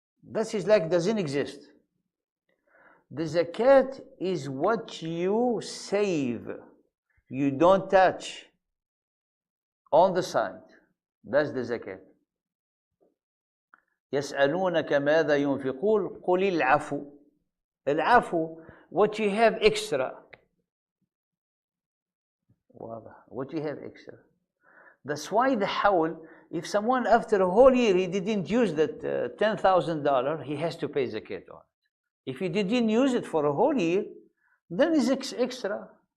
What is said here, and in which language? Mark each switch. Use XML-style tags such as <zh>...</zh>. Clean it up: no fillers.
<en>That is like doesn't exist. The zakat is what you save, you don't touch, on the side. That's the zakat.</en> <ar>يسألونك ماذا ينفقون قل العفو.</ar> <en>العفو, what you have extra. What you have extra. That's why the hawl, if someone after a whole year he didn't use that $10,000, he has to pay zakat on it. If he didn't use it for a whole year, then it's extra.</en>